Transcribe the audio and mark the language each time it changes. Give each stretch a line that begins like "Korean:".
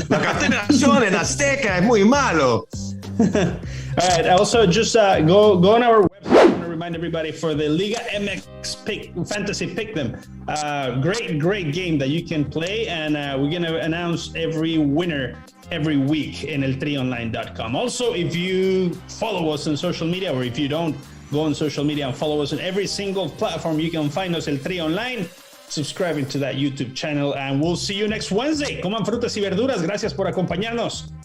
Spanish: La contaminación en Azteca es muy malo.
English: All right. Also, just go on our website. I want to remind everybody for the Liga MX Fantasy Pick Them. Great game that you can play, and we're gonna announce every winner every week in eltrionline.com. Also, if you follow us on social media, or if you don't, go on social media and follow us on every single platform. You can find us El Tri Online, subscribing to that YouTube channel, and we'll see you next Wednesday.
Spanish: Coman frutas y verduras. Gracias por acompañarnos.